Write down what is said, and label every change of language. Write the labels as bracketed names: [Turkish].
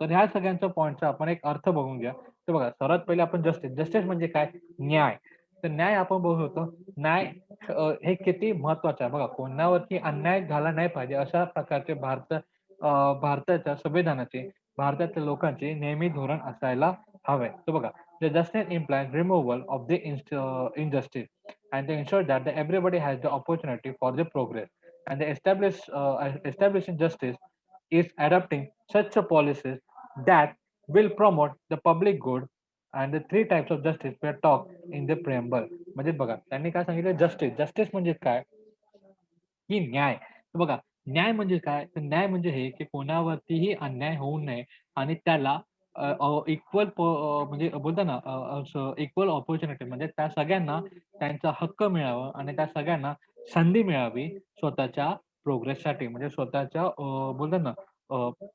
[Marathi] तर ह्या सगळ्यांच्या पॉइंटचा आपण एक अर्थ बघून घ्या. तर बघा सर्वात पहिले आपण जस्टिस म्हणजे काय? न्याय. तर न्याय आपण बघू शकतो. न्याय हे किती महत्वाचं आहे. बघा कोणावरती अन्याय झाला नाही पाहिजे अशा प्रकारचे भारताच्या संविधानाचे, भारतातल्या लोकांचे नेहमी धोरण असायला हवे. तर बघा [English] the justice implies removal of the injustice and they ensure that everybody has the opportunity for the progress. And the establishing justice is adopting such a policies that will promote the public good. And the three types of justice were talked in the preamble. [Marathi] म्हणजे बघा त्यांनी काय सांगितलं justice म्हणजे काय की न्याय. तर बघा न्याय म्हणजे काय? तर न्याय म्हणजे हे की कोणावरतीही अन्याय होऊ नये आणि त्याला म्हणजे बोलतात ना असं इक्वल अपॉर्च्युनिटी म्हणजे त्या सगळ्यांना त्यांचा हक्क मिळावा आणि त्या सगळ्यांना संधी मिळावी स्वतःच्या प्रोग्रेससाठी म्हणजे स्वतःच्या बोलतात ना अ,